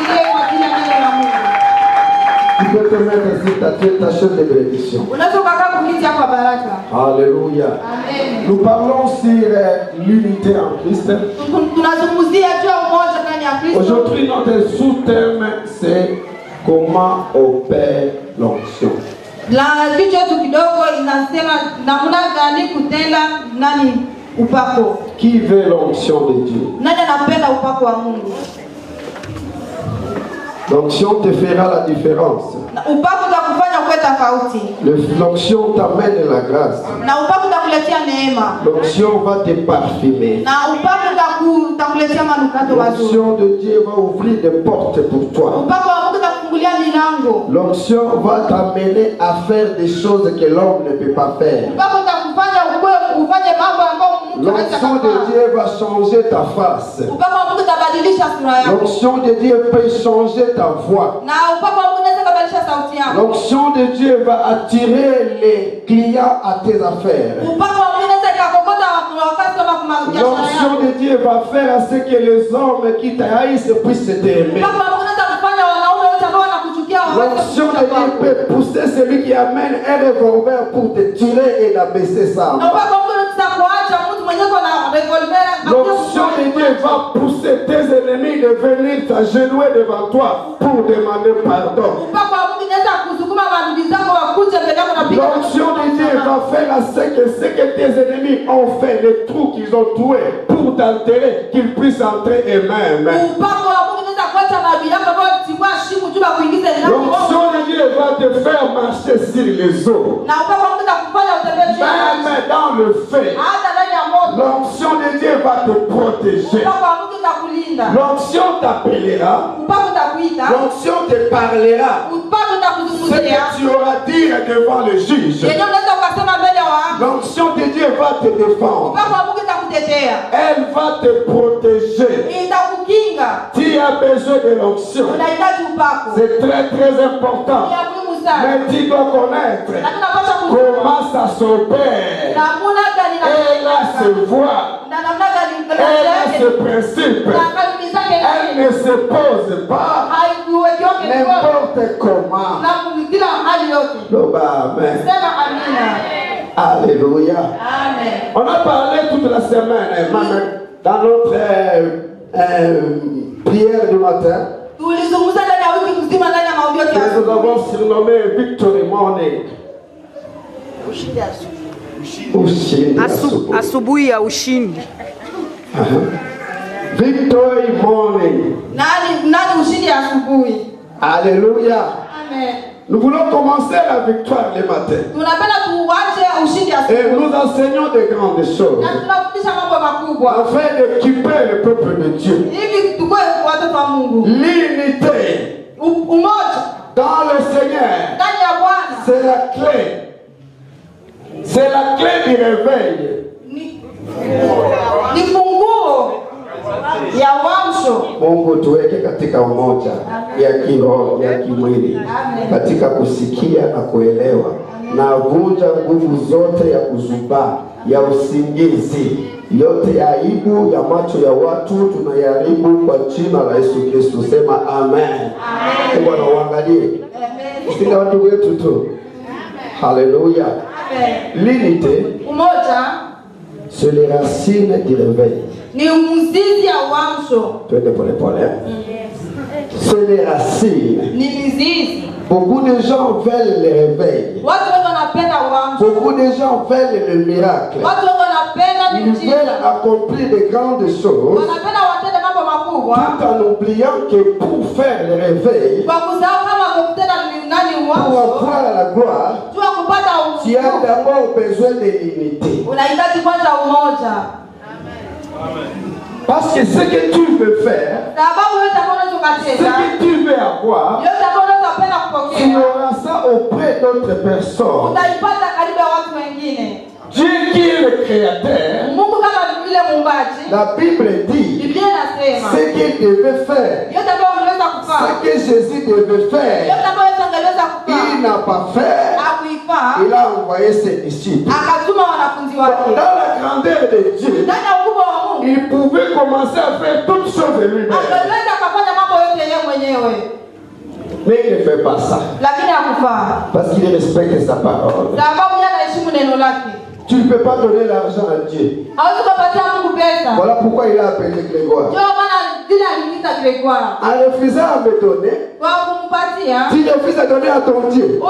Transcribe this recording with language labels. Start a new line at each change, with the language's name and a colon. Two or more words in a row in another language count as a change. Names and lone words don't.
French: Tu peux te mettre sur ta tête, ta chaise de bénédiction. Alléluia. Amen. Nous parlons sur l'unité en Christ. Aujourd'hui, notre sous-thème, c'est comment opère l'onction.
Swahili: La kitu yetu kidogo inasema namna gani kutenda nani upako.
French: Qui veut l'onction de Dieu?
Swahili: Nani anapenda upako wa Mungu?
French: L'onction te fera la différence.
Swahili: Upako utakufanya uwe tofauti.
French: L'onction t'amène la grâce.
Swahili: Na upako utakuletea neema.
French: L'onction va te parfumer.
Swahili: Na upako utakuletea manukato mazuri.
French: L'onction de Dieu va ouvrir des portes pour toi.
Swahili: Upako wa Mungu utakufungulia milango.
French: L'onction va t'amener à faire des choses que l'homme ne peut pas faire.
Swahili: Upako utakufanya ufanye mambo ambayo mtu hawezi
French: L'onction de Dieu va changer ta face.
Swahili: Upako wa Mungu utabadilisha sura yako.
French: L'onction de Dieu peut changer ta voix.
Swahili: Na upako wa Mungu unaweza kubadilisha sauti yako.
French: L'onction de Dieu va attirer les clients à tes affaires.
Swahili: Upako wa Mungu unaweza kukokota wakati wa kumaliza.
French: L'onction de Dieu va faire à ce que les hommes qui t'haïssent puissent t'aimer.
Swahili: Upako wa Mungu unaweza kufanya wanaume wote ambao wanakuchukia waweze.
French: L'onction de Dieu peut pousser celui qui amène un revolver pour te tirer et l'abaisser ça.
Swahili: Upako wa Mungu unaweza kuacha mtu mwenyewe na revolver.
French: L'onction de Dieu va pousser tes ennemis de venir t'agenouiller devant toi pour demander pardon.
Swahili: Upako wa Mungu unaweza kusukuma maadui zako wakuje mbele yako na piga.
French: L'onction de Dieu va faire à ce que tes ennemis ont fait, les trous qu'ils ont troués pour t'altérer, qu'ils puissent entrer eux-mêmes.
Swahili: Upako wa Mungu unaweza kuacha maadui yako ambao timbwa shimu tu kuingiza ndani.
French: L'onction de Dieu va te faire marcher sur les eaux.
Swahili: Na upako wa Mungu utakufanya utembee juu.
French: Même dans le feu.
Swahili: Hata ndani ya moto.
French: L'onction de Dieu va te protéger.
Swahili: Upako wa Mungu utakulinda.
French: L'onction t'appellera.
Swahili: Upako utakuita.
French: L'onction te parlera.
Swahili: Upako
French: Ce
Swahili: utakuzungumzia.
French: que tu auras à dire devant le juge.
Swahili: Yenyewe unaweza ukasema mbele ya watu.
French: L'onction de Dieu va te défendre.
Swahili: Upako wa Mungu utakutetea.
French: Elle va te protéger.
Swahili: Itakukinga.
French: Tu as besoin de l'onction.
Swahili: Unahitaji upako.
French: C'est très très important.
Swahili: Ni ya muhimu sana.
French: Mais tu dois connaître
Swahili: Na tunapaswa kujua
French: comment ça s'opère.
Swahili: namna gani
French: Elle a ce voix.
Swahili: na namna gani
French: Elle a ce principe.
Swahili: na kanuni zake
French: Elle ne se pose pas
Swahili: haikuwekeoke
French: n'importe comment.
Swahili: na kila hali yote.
Lingala: Loba, amen.
Swahili: Sema amina. Alléluia. Amen.
French: On a parlé toute la semaine dans notre prière du matin.
Swahili: Tulizungumza ndani ya wiki nzima ndani ya maombi yote.
French: Que nous avons surnommé Victory Morning.
Swahili: Ushindi asubuhi. Asubuhi ya ushindi. Victory Morning. Nani ushindi asubuhi? Alléluia. Amen.
French: Nous voulons commencer la victoire le matin.
Swahili: Tunapenda tuache ushindi asubuhi.
French: Et nous enseignons de grandes choses.
Swahili: Na tunafundisha mambo makubwa.
French: Afin d'équiper le peuple de Dieu.
Swahili: Ili tukue watoto wa Mungu.
French: L'unité
Swahili: Umoja
French: dans le Seigneur,
Swahili: ndani ya Bwana
French: c'est la clé. C'est la clé du réveil.
Swahili: ni funguo ya uamsho. Mungu tuweke katika umoja ya kiroho, ya kimwili, katika kusikia na kuelewa, na vunja nguvu zote ya kuzubaa, ya usingizi, yote ya aibu ya macho ya watu tunayaribu kwa jina la Yesu Kristo. Sema amen. Mungu anawaangalie. Sisi watu wetu tu. Haleluya.
French: L'unité, c'est les racines du réveil.
Swahili: Ni mzizi ya uamsho. Twende pole pole.
French: C'est les racines.
Swahili: Ni mizizi.
French: Beaucoup de gens veulent le réveil.
Swahili: Watu wengi wanapenda uamsho.
French: Beaucoup de gens veulent le miracle.
Swahili: Watu wengi wanapenda
French: Ils
Swahili: miujiza.
French: veulent accomplir de grandes choses.
Swahili: Wanapenda watende mambo makubwa.
French: Tout en oubliant que pour faire le réveil,
Swahili: Kwa kusahau kama kukutana nani
French: pour
Swahili: uamsho.
French: avoir la gloire,
Swahili: Jua kupata
French: tu as d'abord besoin de l'unité.
Swahili: unahitaji kwanza umoja.
French: Parce que ce que tu veux faire,
Swahili: Sababu yote ambayo unaweza
French: ce
Swahili: kutenda,
French: que tu veux avoir,
Swahili: yote ambayo unaweza kupenda
French: tu
Swahili: kupokea,
French: auras ça auprès d'autres personnes.
Swahili: utaipata karibu ya watu wengine.
French: Dieu qui est le créateur,
Swahili: Mungu kama vile muumbaji,
French: la Bible dit,
Swahili: Biblia inasema
French: ce qu'il devait faire,
Swahili: yote ambayo unaweza
French: ce
Swahili: kufanya,
French: que Jésus devait faire,
Swahili: yote ambayo Yesu angeweza
French: il
Swahili: kufanya,
French: n'a pas fait,
Swahili: hakuifanya,
French: il a envoyé ses disciples.
Swahili: akatuma wanafunzi
French: Dans
Swahili: wake.
French: la grandeur de Dieu,
Swahili: Ndani ya ukubwa wa Mungu,
French: il pouvait commencer à faire toutes choses de lui-même.
Swahili: angeweza akafanya mambo yote yeye mwenyewe,
French: Mais il ne fait pas ça.
Swahili: lakini hakufanya.
French: Parce qu'il respecte sa parole.
Swahili: Sababu yeye anaheshimu neno lake.
French: Tu ne peux pas donner l'argent à Dieu.
Swahili: Hawezi kupatia Mungu pesa.
French: Voilà pourquoi il a appelé Grégoire.
Swahili: Ndio maana
French: En refusant à me donner, tu refuses à donner à ton Dieu.